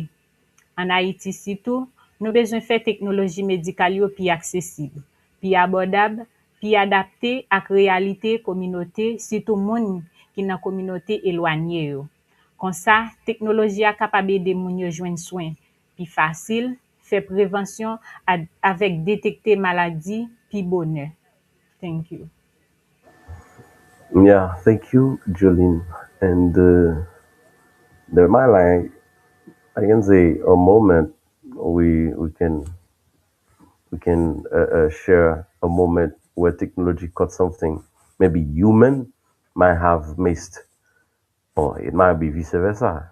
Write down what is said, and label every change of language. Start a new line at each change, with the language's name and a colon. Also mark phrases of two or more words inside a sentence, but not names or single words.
Haitian Creole: An Haiti sitou, nou bezwen fè teknoloji medikal yo pi aksesib, pi abordab, pi adapte ak realite kominote, sitou moun ki nan kominote elwanye yo. Kon sa, teknoloji a kapab ede moun yo jwen soin pi fasil, fè prevensyon avèk detekte maladi pi bonè.
English: Thank you. Yeah, thank you, Jolene. And there might like I can say a moment we can share a moment where technology caught something maybe human might have missed, or it might be vice versa.